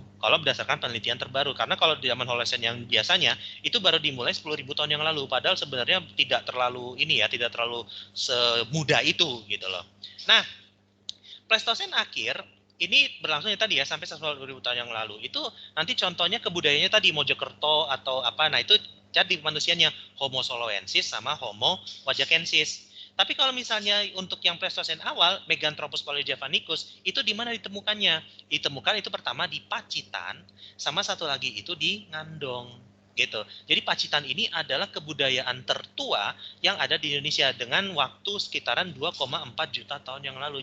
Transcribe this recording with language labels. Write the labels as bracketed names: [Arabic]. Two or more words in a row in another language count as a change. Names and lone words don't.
[Indonesian] Kalau berdasarkan penelitian terbaru. Karena kalau di zaman Holosen yang biasanya itu baru dimulai 10.000 tahun yang lalu. Padahal sebenarnya tidak terlalu tidak terlalu semudah itu gitu loh. Nah, Pleistosen akhir ini berlangsungnya tadi ya sampai 150.000 tahun yang lalu. Itu nanti contohnya kebudayaannya tadi Mojokerto atau apa. Nah, itu jadi manusianya Homo soloensis sama Homo wajakensis. Tapi kalau misalnya untuk yang Pleistosen awal, Meganthropus paleojavanicus, itu di mana ditemukannya? Ditemukan itu pertama di Pacitan, sama satu lagi itu di Ngandong. Gitu. Jadi Pacitan ini adalah kebudayaan tertua yang ada di Indonesia dengan waktu sekitaran 2,4 juta tahun yang lalu.